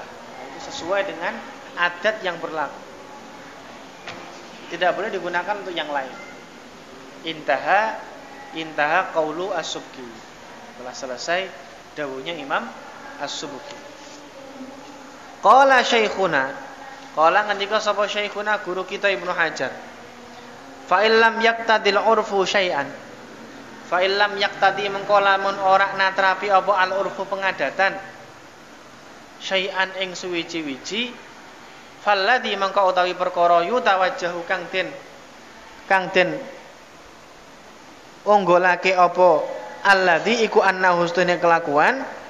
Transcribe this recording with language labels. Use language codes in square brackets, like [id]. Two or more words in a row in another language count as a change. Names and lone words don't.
[id] Itu sesuai dengan adat yang berlaku. Tidak boleh digunakan untuk yang lain. [ar] انتهى قول السبكي. [id] Telah selesai dawuhnya Imam As-Subki. [ar] قال شيخنا, [jv] qala ngendika sapa Syekhuna guru kita Ibnu Hajar, [ar] فإن لم يقتض العرف شيئا, فإن لم يقتض [jv] mengko lamun ora natrapi apa [ar] العرف [jv] pengadatan, syai'an ing suwiji-wiji, falladhi mengko utawi perkara yutawajjahu kang den unggulake apa alladhi iku anna hustune kelakuan,